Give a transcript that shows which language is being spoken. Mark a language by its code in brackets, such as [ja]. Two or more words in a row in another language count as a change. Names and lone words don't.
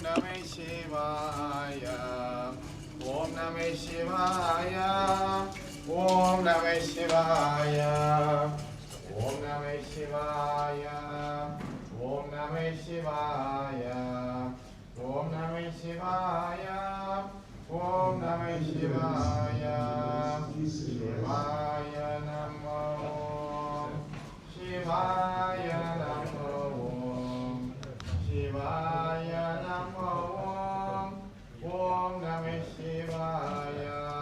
[sa] नम शिवाय ओम् नम शिवाय ओम् नम शिवाय ओम् नम शिवाय ओम् नम शिवाय ओम् नम शिवाय ओम् नमः शिवाय शिवाय नमो शिवाय नमो शिवाय नमो ओम् नमः शिवाय.